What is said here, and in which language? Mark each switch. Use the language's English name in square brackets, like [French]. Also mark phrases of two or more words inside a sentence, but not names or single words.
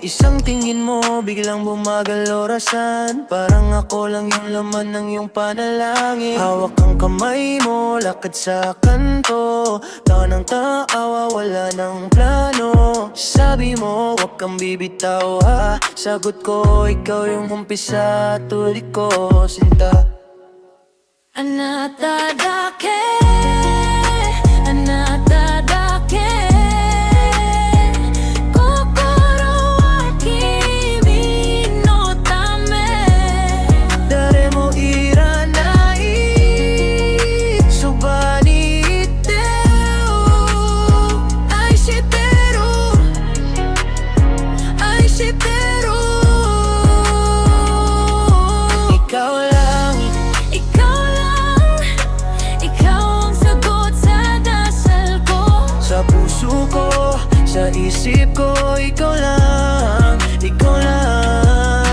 [Filipino] Isang tingin mo biglang bumagal orasan, parang ako lang yung laman ng iyong panalangin. Hawak ang kamay mo, lakad sa kanto, tanang taawa, wala ng plano. Sabi mo, wag kang bibitaw ha, sagot ko, ikaw yung umpisa, tuloy ko, sinta. [Japanese] あなただけあなただけ心は君のため誰もいらないそばにいてよ愛してる愛してる [Filipino] Sa puso ko, sa isip ko, ikaw lang, ikaw lang.